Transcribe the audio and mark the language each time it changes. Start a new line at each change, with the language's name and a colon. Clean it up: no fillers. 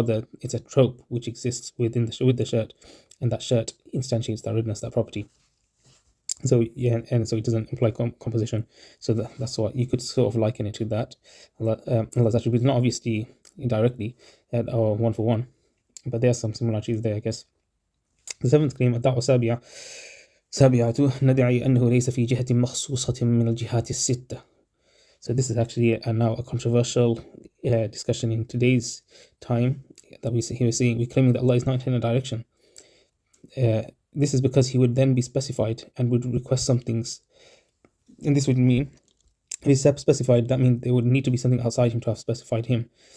English: Rather, it's a trope which exists with the shirt, and that shirt instantiates that redness, that property. So yeah, and so it doesn't imply composition. So that's what you could sort of liken it to that. Allah's attributes, not obviously indirectly or one for one, but there are some similarities there, I guess. The seventh claim,
Arabic: الدعوة سابعة ندعي أنه ليس في جهة مخصوصة من الجهات الستة.
English: So this is actually now a controversial discussion in today's time that we're claiming that Allah is not in a direction. This is because He would then be specified and would request some things, and this would mean, if He's specified, that means there would need to be something outside Him to have specified Him.